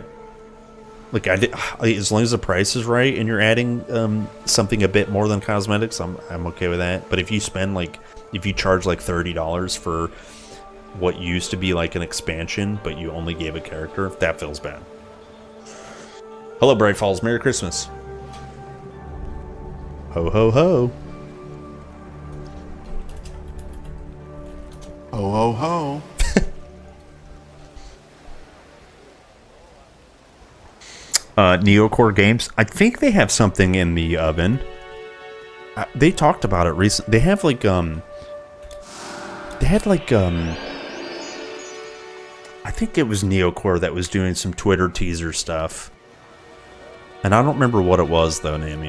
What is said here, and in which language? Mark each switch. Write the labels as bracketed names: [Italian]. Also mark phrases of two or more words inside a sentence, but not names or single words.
[English] Like as long as the price is right and you're adding something a bit more than cosmetics, I'm okay with that. But if you spend if you charge like $30 for what used to be like an expansion, but you only gave a character, that feels bad. Hello, Bright Falls. Merry Christmas. Ho, ho, ho. Ho, ho, ho. Neocore Games. I think they have something in the oven. They talked about it recently. They have like, I think it was Neocore that was doing some Twitter teaser stuff. And I don't remember what it was, though, Nami.